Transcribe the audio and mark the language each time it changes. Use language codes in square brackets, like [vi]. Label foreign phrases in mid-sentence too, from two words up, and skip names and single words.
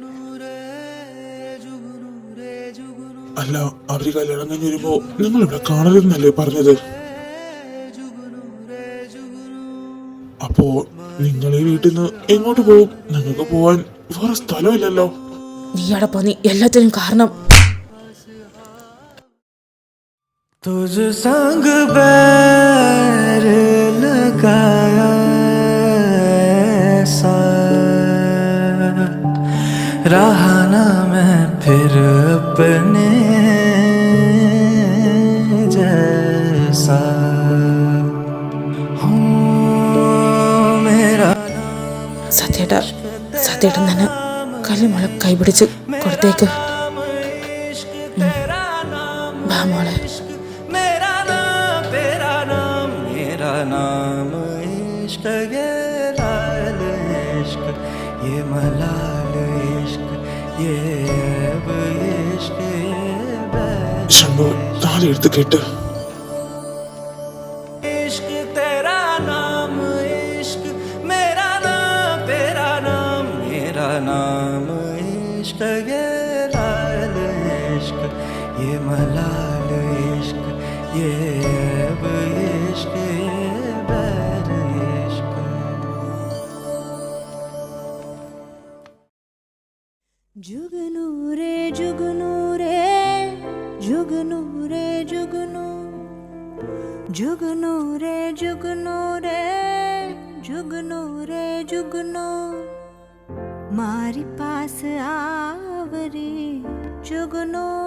[ml] അല്ല, അവര് കല്യാണം കഴിഞ്ഞ് വരുമ്പോ നിങ്ങൾ ഇവിടെ കാണരുതെന്നല്ലേ പറഞ്ഞത്? അപ്പോ നിങ്ങൾ ഈ വീട്ടിൽ നിന്ന് എങ്ങോട്ട് പോകും? നിങ്ങൾക്ക് പോവാൻ വേറെ സ്ഥലമില്ലല്ലോ. നീ അവിടെ പോന്നി എല്ലാത്തിനും കാരണം. [hi] तुझ संग बैर लगाया ऐसा रहा ना मैं फिर अपने जैसा हूँ मेरा [ml] സത്യേട്ടൻ തന്നെ കല്ലുമോളെ കൈപിടിച്ച് കൊടുത്തേക്ക്. വാ മോളെ. [hi] नाम इश्क ये लाल इश्क ये मलाल इश्क ये अब इश्क [ml] ശംഭു താലി എടുത്ത് കേട്ട്. [hi] इश्क तेरा नाम इश्क मेरा नाम तेरा नाम मेरा नाम इश्क ये लाल इश्क ये मलाल इश्क ये अब इश्क जुगनू रे जुगनू रे जुगनू रे जुगनू जुगनू रे जुगनू रे जुगनू रे जुगनू मारी पास आवरी जुगनू